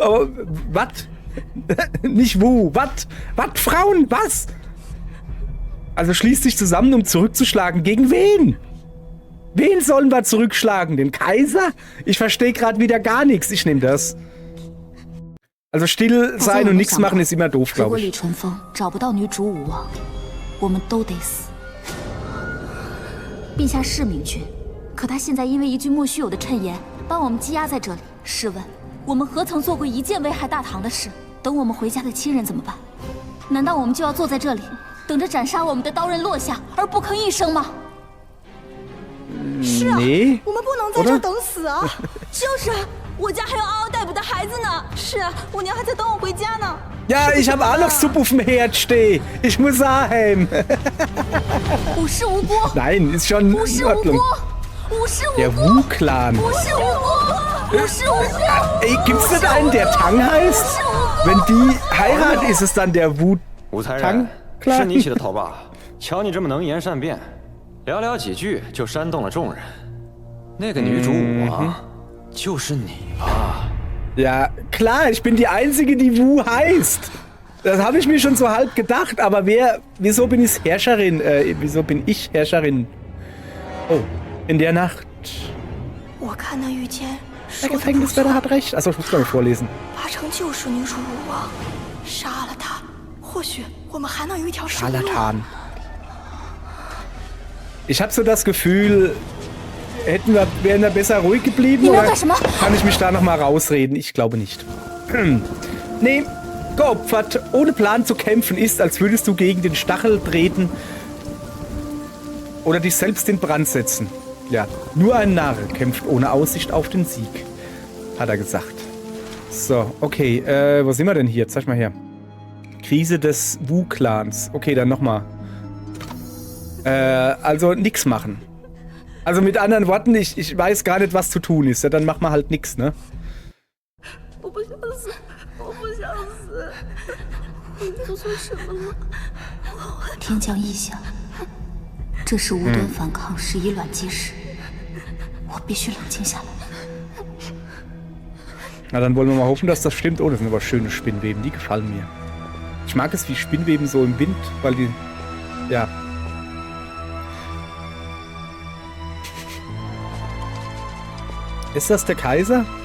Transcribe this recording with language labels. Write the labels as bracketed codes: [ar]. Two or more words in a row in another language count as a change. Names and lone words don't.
[de] Aber was? Nicht Wu. Was? Was? Frauen? Was? Also schließ dich zusammen, um zurückzuschlagen. Gegen wen? Wen sollen wir zurückschlagen? Den Kaiser? Ich verstehe gerade wieder gar nichts. Ich nehme das. Also still sein und nichts machen ist immer doof, [zh] 如果 [de] glaube [zh] 李 [de] ich. [zh] 淳风找不到女主武王，我们都得死。陛下是明君，可他现在因为一句莫须有的谶言，把我们羁押在这里。试问，我们何曾做过一件危害大唐的事？等我们回家的亲人怎么办？难道我们就要坐在这里， 等着斩杀我们的刀刃落下而不吭一声吗？是啊， [de] Nee. [zh] 我们不能在这儿等死啊！就是啊，我家还有嗷嗷待哺的孩子呢。是啊，我娘还在等我回家呢。 [de] Ja, ich habe auch noch Suppe auf dem Herd stehen. Ich muss heim. [zh] 无事无辜， [de] Nein, ist schon [zh] 无 [de] in [zh] 事无 [de] Ordnung. [zh] 辜，无事无 [de] Der [zh] 辜， [de] Wu-Clan. [zh] 无事无辜，无事无辜。 [de] Ey, gibt's nicht einen, der Tang heißt? Wenn die heiraten, ist es dann der [zh] 武才 [de] Wu-Tang [zh] 人，是你起 [de] Clan? [zh] 的头吧？瞧你这么能言善辩，寥寥几句就煽动了众人。那个女主武王，就是你吧？ [de] Ja, klar, ich bin die Einzige, die Wu heißt. Das habe ich mir schon so halb gedacht, aber wieso bin ich Herrscherin? Wieso bin ich Herrscherin? Oh, in der Nacht. [zh] 我看那御监 [de] Der [zh] 说的不 [de] Gefängniswärter [zh] 错， [de] hat recht. Achso, ich muss gar nicht vorlesen. [zh] 八成就是女主武王，杀了他，或许我们还能有一条生路。 [de] Scharlatan. Ich habe so das Gefühl, wären wir besser ruhig geblieben? Ihr Oder macht das schon mal? kann ich mich da nochmal rausreden? Ich glaube nicht. Nee, geopfert, ohne Plan zu kämpfen ist, als würdest du gegen den Stachel treten oder dich selbst in Brand setzen. Ja, nur ein Narr kämpft ohne Aussicht auf den Sieg, hat er gesagt. So, okay, wo sind wir denn hier? Zeig mal her. Krise des Wu-Clans. Okay, dann nochmal. Also nix machen. Also mit anderen Worten, ich weiß gar nicht, was zu tun ist. Ja, dann machen wir halt nix, ne? [zh] 我不想死，我不想死，我做错什么了？天降异象，这是无端反抗，是以卵击石。我必须冷静下来。 [de] Na, dann wollen wir mal hoffen, dass das stimmt. Oh, das sind aber schöne Spinnweben. Die gefallen mir. Ich mag es wie Spinnweben so im Wind, weil die... Ja. Ist das der Kaiser?